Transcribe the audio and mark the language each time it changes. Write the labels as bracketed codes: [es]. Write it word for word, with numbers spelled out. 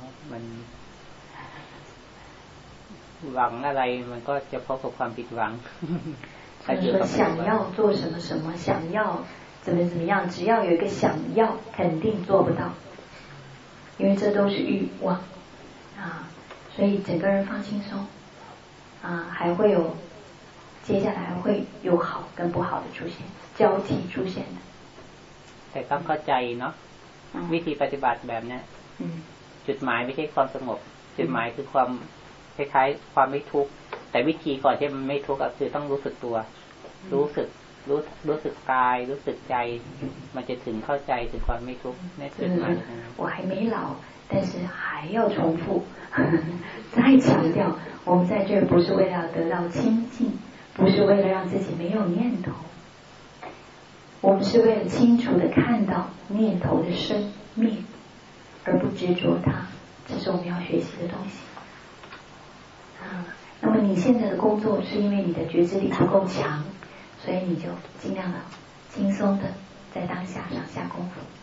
[th] มันหวังอะไรมันก็จะพบกับความผิดหวัง [zh] 他说想要做什么什么，想要怎么怎么样，只要有一个想要，肯定做不到，因为这都是欲望啊，所以整个人放轻松啊，还会有接下来会有好跟不好的出现，交替出现的。 [th] แต่ต้องเข้าใจเนาะวิธีปฏิบัติแบบนี้จุดหมายไม่ใช่ความสงบจุดหมายคือความคล้ายๆความไม่ทุกข์แต่วิธีก่อนที่มันไม่ทุกข์ก็คือต้องรู้สึกตัวรู้สึกรู้รู้สึกกายรู้สึกใจมันจะถึงเข้าใจถึงความไม่ทุกข์ในจุดนั้น [zh] 我还没老但是还要重复再强调我们在这不是为了得到清净不是为了让自己没有念头我们是为了清楚地看到念头的生灭而不执着它这是我们要学习的东西啊那么你现在的工作是因为你的觉知力不够强，所以你就尽量的轻松的在当下上下功夫。